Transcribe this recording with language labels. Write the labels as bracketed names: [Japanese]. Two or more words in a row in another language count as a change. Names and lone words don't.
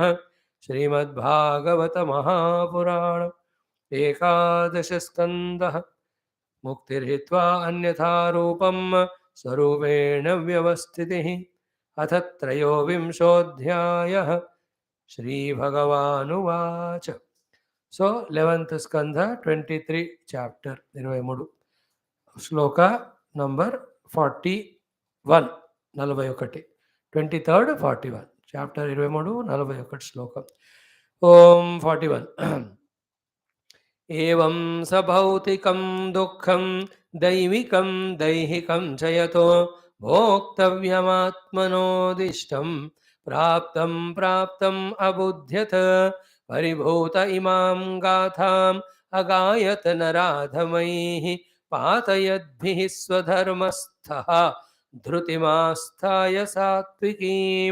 [Sanskrit] श्रीमद्भागवत महापुराण एकादश स्कंदः मुक्तिर्हित्वा अन्यथा रूपं स्वरूपेण व्यवस्थितिः। अथ त्रयोविंशोऽध्यायः। [Telugu] श्रीभगवानुवाच। [English] So 11th skandha 23 chapter [Telugu] 23 శ్లోక నంబర్ 41 41 23rd 41 చాప్టర్ 23 41 శ్లోకం. [Sanskrit] ఓం 41 ఏవం సభౌతికం దుఃఖం దైవికం దైహికం చయతో భోక్తవ్యమాత్మనోదిష్టం ప్రాప్తం ప్రాప్తం అబుధ్యత పరిభూత ఇమాం గాథాం అగాయత నరాధమైః పాతయద్భిః స్వధర్మస్థః ధృతిమాస్థాయ సాత్వికీం.